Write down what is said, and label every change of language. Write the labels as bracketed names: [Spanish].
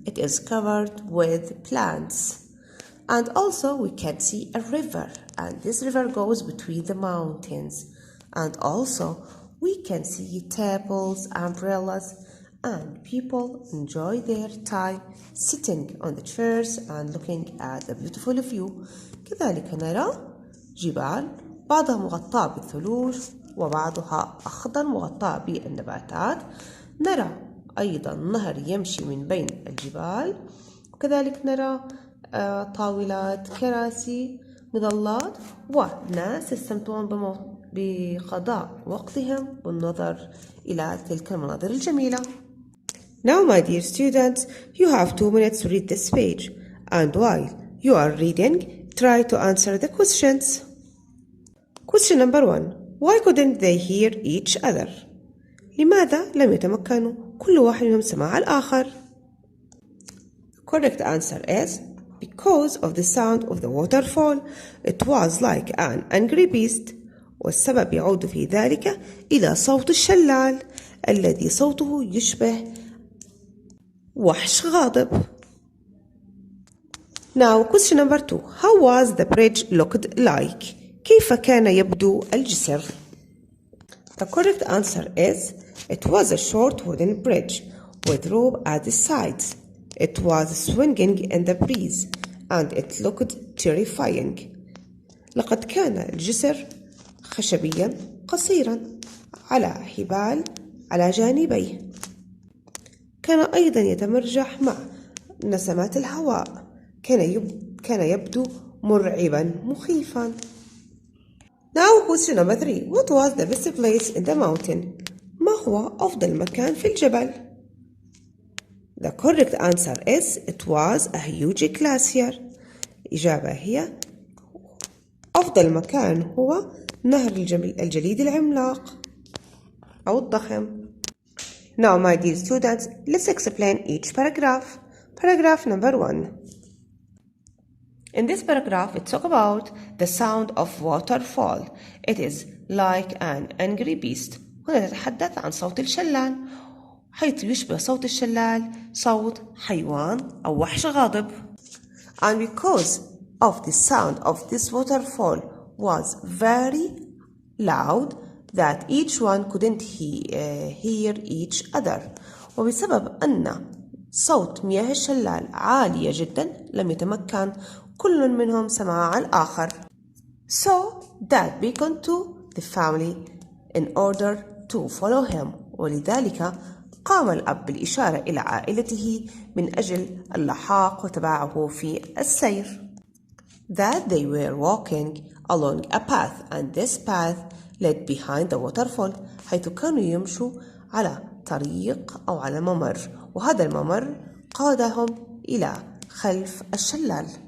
[English] It is covered with plants. And also we can see a river, and this river goes between the mountains. And also we can see tables, umbrellas, and people enjoy their time sitting on the chairs and looking at the beautiful view. [Arabic] كذلك نرى جبال بعضها مغطاة بالثلوج وبعضها أخضر مغطاة بالنباتات. نرى أيضا نهر يمشي من بين الجبال، وكذلك نرى طاولات، كراسي، مظلات، وناس يستمتعون بقضاء وقتهم بالنظر إلى تلك المناظر الجميلة. [English] Now my dear students, you have 2 minutes to read this page, and while you are reading, try to answer the questions. Question number 1. Why couldn't they hear each other? [Arabic] لماذا لم يتمكنوا كل واحد منهم سماع الآخر؟ [English] The correct answer is because of the sound of the waterfall. It was like an angry beast. [Arabic] والسبب يعود في ذلك إلى صوت الشلال الذي صوته يشبه وحش غاضب. [English] Now question number 2. How was the bridge looked like? [Arabic] كيف كان يبدو الجسر؟ [English] The correct answer is it was a short wooden bridge with rope at the sides. It was swinging in the breeze and it looked terrifying. [Arabic] لقد كان الجسر خشبيا قصيرا على حبال على جانبيه. كان أيضا يتمرجح مع نسمات الهواء. كان يبدو مرعبا مخيفا. [English] Now question number 3. What was the best place in the mountain? [Arabic] ما هو أفضل مكان في الجبل؟ [English] The correct answer is it was a huge glacier. [Arabic] الإجابة هي أفضل مكان هو نهر الجليد العملاق أو الضخم. [English] Now my dear students, let's explain each paragraph. Paragraph number 1. In this paragraph, it talks about the sound of waterfall. It is like an angry beast. [Arabic] هنا نتحدث عن صوت الشلال، حيث يشبه صوت الشلال صوت حيوان أو وحش غاضب. [English] And because of the sound of this waterfall was very loud that each one couldn't hear each other. [Arabic] وبسبب أن صوت مياه الشلال عالية جدا لم يتمكن كل منهم سماع الآخر. [English] So Dad beckoned to the family in order to follow him. [Arabic] ولذلك قام الأب بالإشارة إلى عائلته من أجل اللحاق وتبعه في السير. [English] That they were walking along a path and this path led behind the waterfall. [Arabic] حيث كانوا يمشوا على طريق أو على ممر وهذا الممر قادهم إلى خلف الشلال.